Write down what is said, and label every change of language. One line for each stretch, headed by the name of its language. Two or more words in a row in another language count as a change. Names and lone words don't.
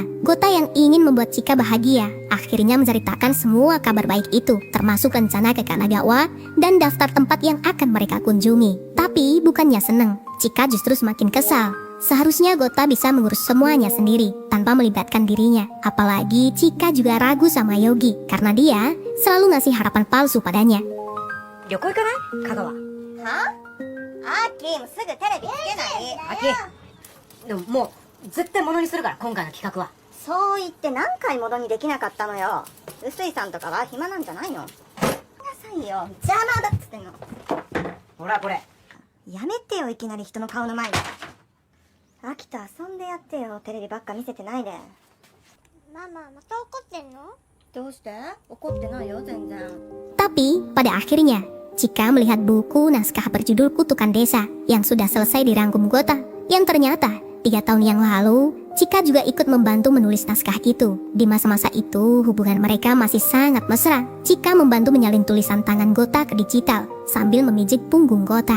Indonesian: Gota yang ingin membuat Chika bahagia, akhirnya menceritakan semua kabar baik itu, termasuk rencana ke Kanagawa dan daftar tempat yang akan mereka kunjungi. Tapi bukannya seneng, Chika justru semakin kesal. Seharusnya Gota bisa mengurus semuanya sendiri, tanpa melibatkan dirinya. Apalagi Chika juga ragu sama Yogi, karena dia selalu ngasih harapan palsu padanya.
Japanese: 旅行行かない香川。はあーきーもすぐテレビつけないあきでももう絶対ものにするから今回の企画は。そう言って何回ものにできなかったのよ。臼井さんとかは暇なんじゃないの。なさいよ、邪魔だっつってんの。ほらこれやめてよ、いきなり人の顔の前に。秋と遊んでやってよ、テレビばっか見せてないで。ママまた怒ってんの？どうして？怒ってないよ全然。
Indonesian: Tapi pada akhirnya, Chika melihat buku naskah berjudul Kutukan Desa yang sudah selesai dirangkum Gota. Yang ternyata 3 tahun yang lalu, Chika juga ikut membantu menulis naskah itu. Di masa-masa itu, hubungan mereka masih sangat mesra. Chika membantu menyalin tulisan tangan Gota ke digital sambil memijit punggung Gota.